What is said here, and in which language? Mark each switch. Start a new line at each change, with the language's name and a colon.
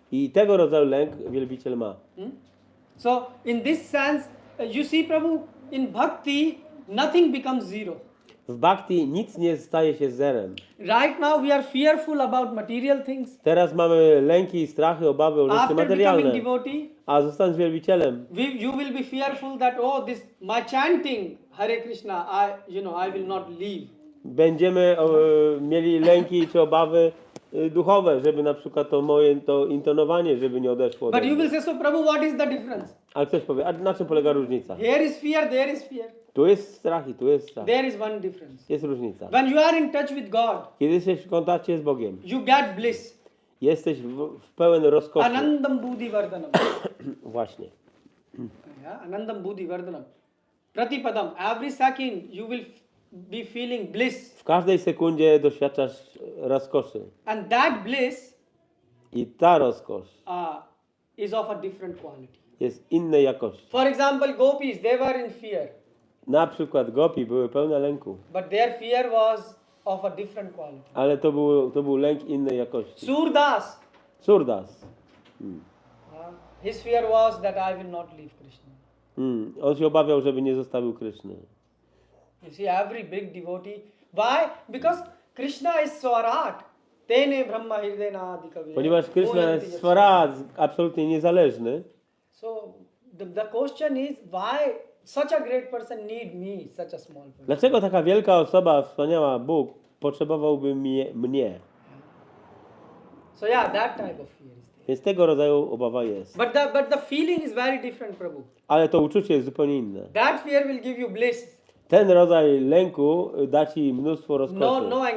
Polish: I tego rodzaju lęk wielbiciel ma.
English: So in this sense, you see Prabhu, in bhakti, nothing becomes zero.
Polish: W bhakti nic nie staje się zerem.
English: Right now we are fearful about material things.
Polish: Teraz mamy lęki, strachy, obawy o rzeczy
English: After becoming
Polish: materialne.
English: devotee,
Polish: A zostając wielbicielem,
English: you will be fearful that, oh, this my chanting Hare Krishna, I will not leave.
Polish: będziemy mieli lęki czy obawy duchowe, żeby na przykład to intonowanie, żeby nie odeszło.
English: But you will say, so Prabhu, what is the difference?
Polish: Ale ktoś powie, a na czym polega różnica?
English: Here is fear, there is fear.
Polish: Tu jest strach i tu jest strach.
English: There is one difference.
Polish: Jest różnica.
English: When you are in touch with God,
Polish: Kiedy jesteś w kontakcie z Bogiem,
English: you get bliss.
Polish: jesteś w pełen rozkoszy.
Sanskrit: Anandam buddhi vardhanam.
Polish: Właśnie.
English: Yeah,
Sanskrit: Anandam buddhi vardhanam. Pratipadam.
English: Every second you will be feeling bliss.
Polish: W każdej sekundzie doświadczasz rozkoszy.
English: And that bliss
Polish: I ta rozkosz
English: is of a different quality.
Polish: jest innej jakości.
English: For example, gopis, they were in fear.
Polish: Na przykład gopi były pełne lęku,
English: But their fear was of a different quality.
Polish: ale to był lęk innej jakości.
English: Surdas,
Polish: Surdas.
English: his fear was that I will not leave Krishna.
Polish: On się obawiał, żeby nie zostawił Kryszny.
English: You see, every big devotee. Why? Because Krishna is Swarat.
Sanskrit: Tene Brahma Hirdena Adikavya.
Polish: Ponieważ Kryszna jest Swarat, absolutnie niezależny,
English: So the question is, why such a great person need me, such a small person?
Polish: dlaczego taka wielka osoba, wspaniała Bóg, potrzebowałby mnie?
English: So yeah, that type of fear is there.
Polish: Więc tego rodzaju obawa jest.
English: But the feeling is very different, Prabhu.
Polish: Ale to uczucie jest zupełnie inne.
English: That fear will give you bliss.
Polish: Ten rodzaj lęku da ci mnóstwo rozkoszy.